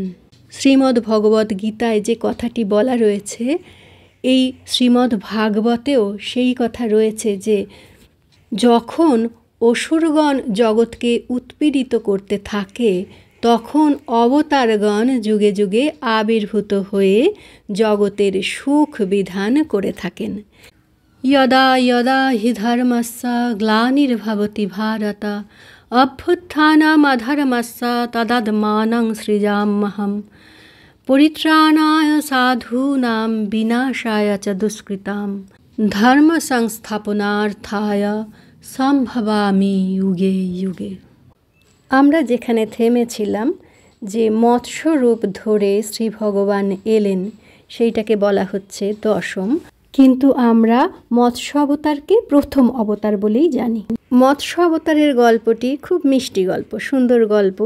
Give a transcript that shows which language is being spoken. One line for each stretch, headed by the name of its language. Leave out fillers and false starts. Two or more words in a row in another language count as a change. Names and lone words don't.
Bangla: শ্রীমদ্ ভগবদ্ গীতায় যে কথাটি বলা রয়েছে, এই শ্রীমদ্ ভাগবতেও সেই কথা রয়েছে যে যখন অসুরগণ জগৎকে উৎপীড়িত করতে থাকে, তখন অবতারগণ যুগে যুগে আবির্ভূত হয়ে জগতের সুখ বিধান করে থাকেন।
Sanskrit: यदा यदा हि धर्मस्य ग्लानिर्भवति भारत अभ्युत्थानमधर्मस्य तदात्मानं सृजाम्यहं परित्राणाय साधूनां विनाशाय च दुष्कृतां धर्म संस्थापनार्थाय সম্ভবামি যুগে যুগে।
Bangla: আমরা যেখানে থেমেছিলাম যে মৎস্য রূপ ধরে শ্রী ভগবান এলেন, সেইটাকে বলা হচ্ছে দশম, কিন্তু আমরা মৎস্য অবতারকে প্রথম অবতার বলেই জানি। মৎস্য অবতারের গল্পটি খুব মিষ্টি গল্প, সুন্দর গল্প।